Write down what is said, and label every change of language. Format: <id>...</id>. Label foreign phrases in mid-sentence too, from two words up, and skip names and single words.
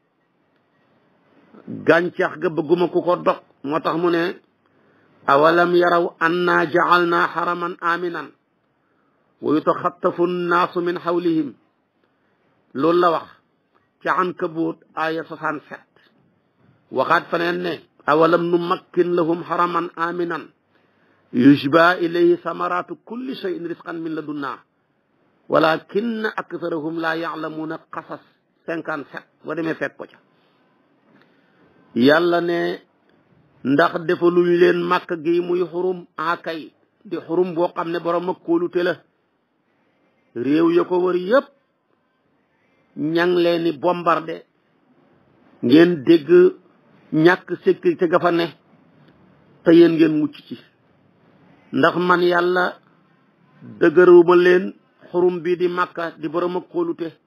<wo>gàncax ga bëgguma ku ko dog moo tax mu ne</wo> <ar>أولم يروا أنا جعلنا حرما آمنا ويتخطف الناس من حولهم</ar> <wo>loolu la wax ca</wo> <ar>Ankabut aya 67</ar> <wo>waxaat feneen ne</wo> <ar>أولم نمكن لهم حرما آمنا يجبى إليه ثمرات كل شيء رزقا من لدنا ولكن أكثرهم لا يعلمون qasas 57</ar> <wo>boo demee fekk ko ca yàlla ne ndax defaluñ leen màkk gi muy xurum akay di xurum boo xam ne borom ak kóolute la réew ya ko wër yëpp ñang leen ni bombardé ngeen dégg ñàkk sécurité ga fa ne te yéen ngeen mucc ci ndax man yàlla dëgëruma leen xurum bi di màkka di borom ak kóolute</wo>